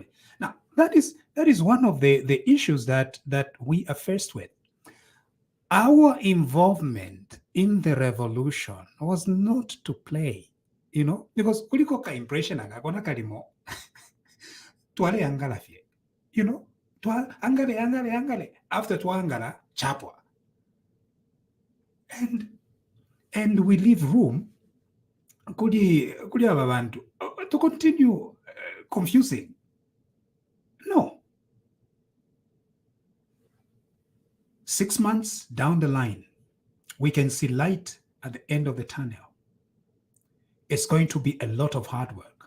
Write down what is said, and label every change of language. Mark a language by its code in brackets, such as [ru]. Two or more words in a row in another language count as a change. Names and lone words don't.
[en] Now that is one of the issues that we are faced with. Our involvement in the revolution was not to play, because [bem] kuliko ka impression akakona kalimo twale angala fie, angale [en] after [bem] twangala chapwa, [en] and we leave room [bem] kuli aba bantu [en] to continue confusing. No. 6 months down the line, we can see light at the end of the tunnel. It's going to be a lot of hard work.